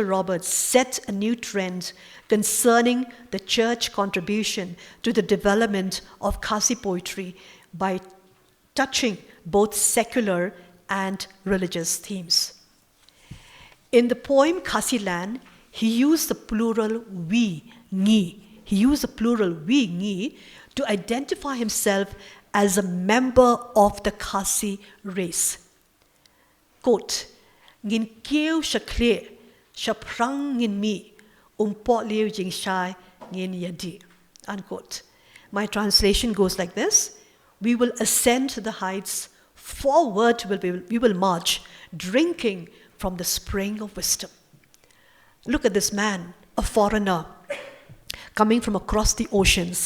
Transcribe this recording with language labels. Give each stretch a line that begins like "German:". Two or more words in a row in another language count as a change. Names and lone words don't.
English: Roberts set a new trend concerning the church contribution to the development of Khasi poetry by touching both secular and religious themes. In the poem Khasi Land, he used the plural we, ngi. He used the plural we, ngi, to identify himself as a member of the Khasi race. Quote,
Khasi: Ngin kêu shakle, shaprang ngin mi, pot liu jing shai ngin yadi.
English: Unquote. My translation goes like this: we will ascend the heights, forward we will march, drinking from the spring of wisdom. Look at this man, a foreigner, coming from across the oceans.